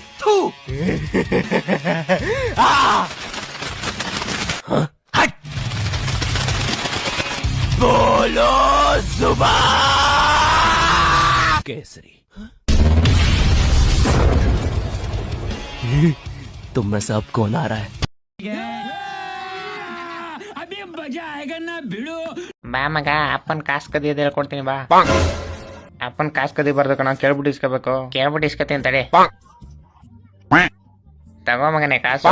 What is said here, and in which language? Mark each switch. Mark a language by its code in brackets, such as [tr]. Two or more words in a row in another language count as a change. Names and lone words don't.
[hi] हट। बोलो सुबह केसरी। तुम में से अब कौन आ रहा है? [kn] ಬಾ ಮಗ, ಅಪ್ಪನ್ ಕಾಸು ಕದಿಯೋದು ಹೇಳ್ಕೊಡ್ತೀನಿ ಬಾ. ಅಪ್ಪನ್ ಕಾಸು ಕದಿ ಬರ್ದು ಕಣ, ಕೇಳ್ಬಿಟ್ಟು ಇಸ್ಕೋಬೇಕು. ಕೇಳ್ಬಿಟ್ಟು ಇಸ್ಕೊತೀನಿ ತಡೆ. ತಗೋ ಮಗನೆ ಕಾಸು.